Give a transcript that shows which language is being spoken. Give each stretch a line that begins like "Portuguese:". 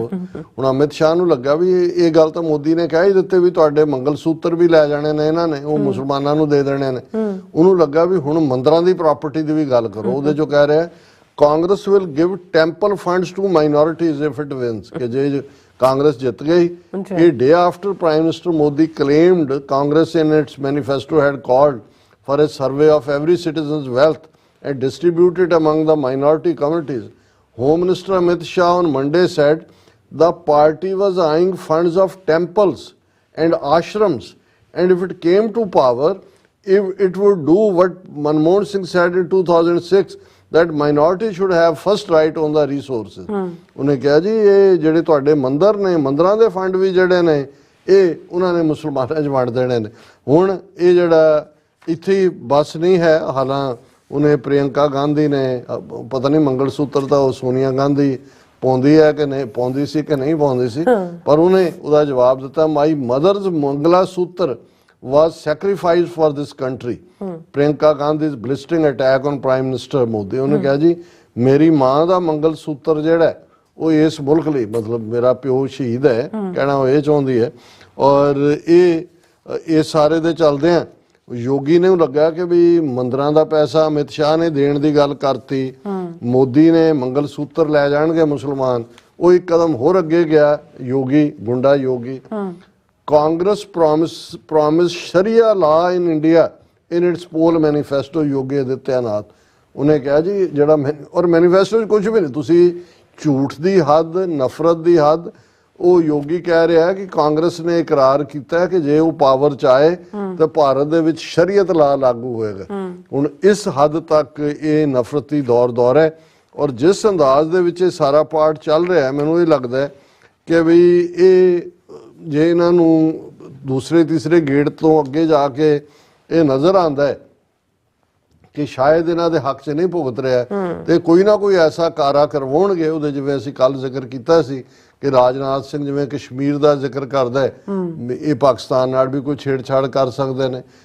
Punjabi: ਹੁਣ ਅਮਿਤ ਸ਼ਾਹ ਨੂੰ ਲੱਗਾ ਵੀ ਇਹ ਗੱਲ ਤਾਂ ਮੋਦੀ ਨੇ ਕਹਿ ਹੀ ਦਿੱਤੇ ਵੀ ਤੁਹਾਡੇ ਮੰਗਲ ਸੂਤਰ ਵੀ ਲੈ ਜਾਣੇ ਨੇ ਇਹਨਾਂ ਨੇ, ਉਹ ਮੁਸਲਮਾਨਾਂ ਨੂੰ ਦੇ ਦੇਣੇ ਨੇ। ਉਹਨੂੰ ਲੱਗਾ ਵੀ ਹੁਣ ਮੰਦਰਾਂ ਦੀ ਪ੍ਰਾਪਰਟੀ ਦੀ ਵੀ ਗੱਲ ਕਰੋ। ਉਹਦੇ ਚੋਂ ਕਹਿ ਰਿਹਾ
English: Congress will give temple funds to minorities if it wins,
Punjabi: ਕਿ ਜੇ ਕਾਂਗਰਸ ਜਿੱਤ ਗਈ।
English: ਇਹ day after prime minister Modi claimed Congress in its manifesto had called for a survey of every citizen's wealth and distribute it among the minority communities. Home Minister Amit Shah on Monday said the party was eyeing funds of temples and ashrams, and if it came to power, if it would do what Manmohan Singh said in 2006, that minority should have first right on the resources.
Punjabi: ਉਹਨੇ ਕਿਹਾ ਜੀ ਇਹ ਜਿਹੜੇ ਤੁਹਾਡੇ ਮੰਦਰ ਨੇ, ਮੰਦਰਾਂ ਦੇ ਫੰਡ ਵੀ ਜਿਹੜੇ ਨੇ ਇਹ ਉਹਨਾਂ ਨੇ ਮੁਸਲਮਾਨਾਂ 'ਚ ਵੰਡ ਦੇਣੇ ਨੇ। ਹੁਣ ਇਹ ਜਿਹੜਾ ਇੱਥੇ ਬਸ ਨਹੀਂ ਹੈ, ਹਾਲਾਂ ਉਹਨੇ ਪ੍ਰਿਯੰਕਾ ਗਾਂਧੀ ਨੇ ਪਤਾ ਨਹੀਂ ਮੰਗਲ ਸੂਤਰ ਤਾਂ ਉਹ ਸੋਨੀਆ ਗਾਂਧੀ ਪਾਉਂਦੀ ਹੈ ਕਿ ਨਹੀਂ ਪਾਉਂਦੀ ਸੀ ਕਿ ਨਹੀਂ ਪਾਉਂਦੀ ਸੀ, ਪਰ ਉਹਨੇ ਉਹਦਾ ਜਵਾਬ ਦਿੱਤਾ
English: My mother's mangalsutra was sacrificed for this country. Priyanka Gandhi's blistering attack on Prime Minister Modi.
Punjabi: ਉਹਨੇ ਕਿਹਾ ਜੀ ਮੇਰੀ ਮਾਂ ਦਾ ਮੰਗਲ ਸੂਤਰ ਜਿਹੜਾ ਉਹ ਇਸ ਮੁਲਕ ਲਈ, ਮਤਲਬ ਮੇਰਾ ਪਿਓ ਸ਼ਹੀਦ ਹੈ ਕਹਿਣਾ ਉਹ ਇਹ ਚਾਹੁੰਦੀ ਹੈ। ਔਰ ਇਹ ਸਾਰੇ ਦੇ ਚੱਲਦੇ ਆ ਯੋਗੀ ਨੇ ਲੱਗਾ ਕਿ ਵੀ ਮੰਦਰਾਂ ਦਾ ਪੈਸਾ ਅਮਿਤ ਸ਼ਾਹ ਨੇ ਦੇਣ ਦੀ ਗੱਲ ਕਰਤੀ, ਮੋਦੀ ਨੇ ਮੰਗਲ ਸੂਤਰ ਲੈ ਜਾਣਗੇ ਮੁਸਲਮਾਨ, ਉਹ ਇੱਕ ਕਦਮ ਹੋਰ ਅੱਗੇ ਗਿਆ ਯੋਗੀ, ਗੁੰਡਾ ਯੋਗੀ।
English: Congress promised Sharia law in India in its poll manifesto.
Punjabi: Yogi Adityanath ਉਹਨੇ ਕਿਹਾ ਜੀ ਜਿਹੜਾ ਔਰ ਮੈਨੀਫੈਸਟੋ 'ਚ ਕੁਝ ਵੀ ਨਹੀਂ, ਤੁਸੀਂ ਝੂਠ ਦੀ ਹੱਦ, ਨਫ਼ਰਤ ਦੀ ਹੱਦ। ਉਹ ਯੋਗੀ ਕਹਿ ਰਿਹਾ ਕਿ ਕਾਂਗਰਸ ਨੇ ਇਕਰਾਰ ਕੀਤਾ ਕਿ ਜੇ ਉਹ ਪਾਵਰ 'ਚ ਆਏ ਤਾਂ ਭਾਰਤ ਦੇ ਵਿੱਚ ਸ਼ਰੀਅਤ ਲਾ ਲਾਗੂ ਹੋਏਗਾ। ਹੁਣ ਇਸ ਹੱਦ ਤੱਕ ਇਹ ਨਫ਼ਰਤੀ ਦੌਰ ਹੈ। ਔਰ ਜਿਸ ਅੰਦਾਜ਼ ਦੇ ਵਿੱਚ ਇਹ ਸਾਰਾ ਪਾਰਟ ਚੱਲ ਰਿਹਾ ਮੈਨੂੰ ਇਹ ਲੱਗਦਾ ਕਿ ਵੀ ਇਹ ਜੇ ਇਹਨਾਂ ਨੂੰ ਦੂਸਰੇ ਤੀਸਰੇ ਗੇੜ ਤੋਂ ਅੱਗੇ ਜਾ ਕੇ ਇਹ ਨਜ਼ਰ ਆਉਂਦਾ ਹੈ ਕਿ ਸ਼ਾਇਦ ਇਹਨਾਂ ਦੇ ਹੱਕ 'ਚ ਨਹੀਂ ਭੁਗਤ ਰਿਹਾ ਤੇ ਕੋਈ ਨਾ ਕੋਈ ਐਸਾ ਕਾਰਾ ਕਰਵਾਉਣਗੇ ਉਹਦੇ, ਜਿਵੇਂ ਅਸੀਂ ਕੱਲ ਜ਼ਿਕਰ ਕੀਤਾ ਸੀ ਕਿ ਰਾਜਨਾਥ ਸਿੰਘ ਜਿਵੇਂ ਕਸ਼ਮੀਰ ਦਾ ਜ਼ਿਕਰ ਕਰਦਾ ਹੈ, ਇਹ ਪਾਕਿਸਤਾਨ ਨਾਲ ਵੀ ਕੋਈ ਛੇੜਛਾੜ ਕਰ ਸਕਦੇ ਨੇ।